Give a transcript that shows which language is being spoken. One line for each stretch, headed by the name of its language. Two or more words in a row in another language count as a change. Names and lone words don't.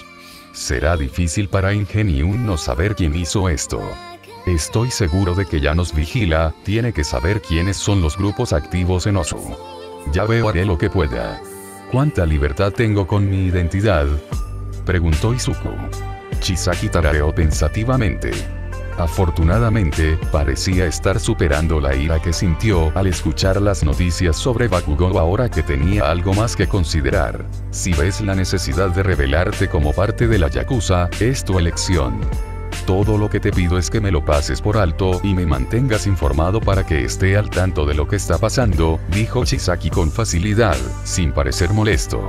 Spanish: Será difícil para Ingenium no saber quién hizo esto. Estoy seguro de que ya nos vigila, tiene que saber quiénes son los grupos activos en Osu. Ya veo, haré lo que pueda. ¿Cuánta libertad tengo con mi identidad?, preguntó Izuku. Chisaki tarareó pensativamente. Afortunadamente, parecía estar superando la ira que sintió al escuchar las noticias sobre Bakugou ahora que tenía algo más que considerar. Si ves la necesidad de revelarte como parte de la Yakuza, es tu elección. Todo lo que te pido es que me lo pases por alto y me mantengas informado para que esté al tanto de lo que está pasando, dijo Chisaki con facilidad, sin parecer molesto.